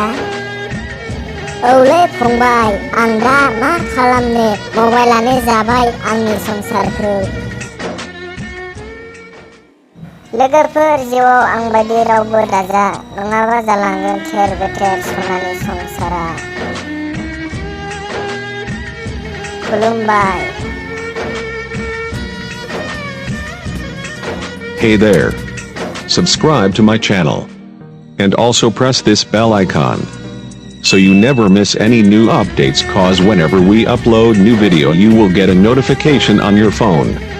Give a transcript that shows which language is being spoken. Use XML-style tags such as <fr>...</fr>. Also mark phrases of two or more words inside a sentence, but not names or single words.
<brx>औलै फंबाय आं दा मा खालामनो मबाइलानो जाबाय आंनि संसारखौ। लोगोफोर जिउआव आंबायदि रावबो दाजा नङाबा जालांगोन थेर बेथेर सनानि संसारा। खुलुमबाय।</brx> <en>Hey there. Subscribe to my channel. And also press this bell icon. So you never miss any new updates, cause whenever we upload new video you will get a notification on your phone.</en>